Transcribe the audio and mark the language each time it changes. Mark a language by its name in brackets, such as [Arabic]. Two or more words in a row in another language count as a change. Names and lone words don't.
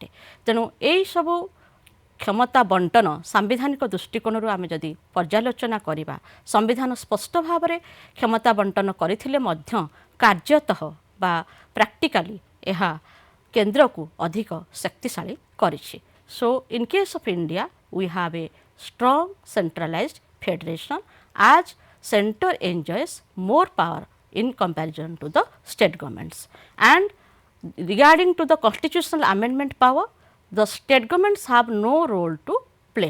[Odia] ତେଣୁ ଏହିସବୁ କ୍ଷମତା ବଣ୍ଟନ ସାମ୍ବିଧାନିକ ଦୃଷ୍ଟିକୋଣରୁ ଆମେ ଯଦି ପର୍ଯ୍ୟାଲୋଚନା କରିବା ସମ୍ବିଧାନ ସ୍ପଷ୍ଟ ଭାବରେ କ୍ଷମତା ବଣ୍ଟନ କରିଥିଲେ ମଧ୍ୟ କାର୍ଯ୍ୟତଃ ବା ପ୍ରାକ୍ଟିକାଲି ଏହା କେନ୍ଦ୍ରକୁ ଅଧିକ ଶକ୍ତିଶାଳୀ କରିଛି। [English] So, in case of India, we have a strong centralized federation as center enjoys more power in comparison to the state governments. And regarding to the constitutional amendment power, the state governments have no role to play.